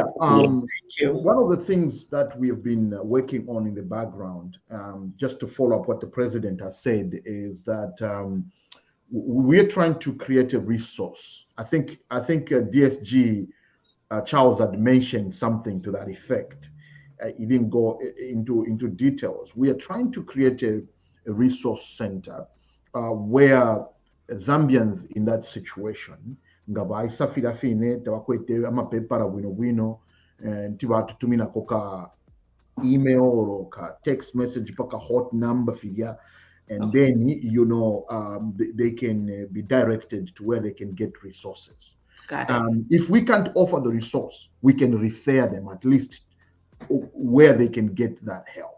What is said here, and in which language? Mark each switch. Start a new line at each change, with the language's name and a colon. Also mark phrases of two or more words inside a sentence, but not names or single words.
English: One of the things that we have been working on in the background, just to follow up what the president has said, is that we're trying to create a resource. I think DSG Charles had mentioned something to that effect. He didn't go into details. We are trying to create a resource center where Zambians in that situation
Bemba: ngabaisafira fine tabakwete amapepara bwino ntibatutumina koka
English: email or ka text message paka hot number figure, and then they can be directed to where they can get resources. If we can't offer the resource, we can refer them at least where they can get that help.